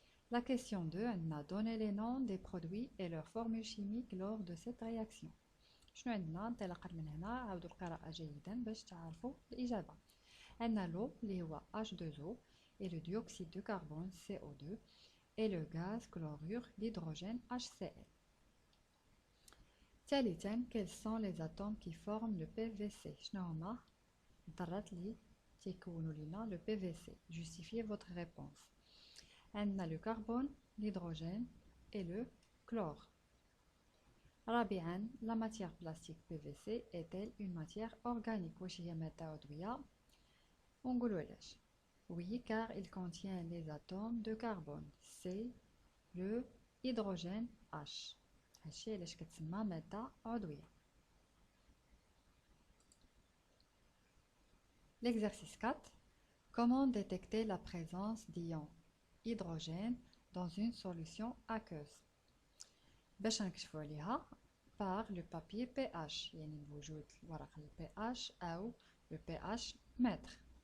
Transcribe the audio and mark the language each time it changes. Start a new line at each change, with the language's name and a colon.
French: La question 2 عندنا donner les noms des produits et leur formule chimique lors de cette réaction.
Arabic: شنو عندنا؟ انطلاقا من هنا عاودوا القراءة جيدا باش تعرفوا الإجابة.
French: عندنا لو اللي هو H2O et le dioxyde de carbone CO2 et le gaz chlorure d'hydrogène HCl. ثالثا quels sont les atomes qui forment le PVC؟
Arabic: شنو هما الذرات اللي تيكونوا لنا
French: le PVC؟ justifiez votre réponse. عندنا le carbone, l'hydrogène et le chlore. رابعا la matière plastique PVC est-elle une matière organique؟
Arabic: واش هي مادة عضوية؟ ونقولوا علاش.
French: oui car il contient les atomes de carbone. c'est le hydrogène H.
Arabic: هادشي علاش كتسمى مادة عضوية.
French: L'exercice 4 comment détecter la présence d'ions hydrogène dans une solution aqueuse؟
Arabic: باش نكشفوا عليها
French: par le papier pH،
Arabic: يعني بوجود ورق ال pH أو
French: le pH mètre.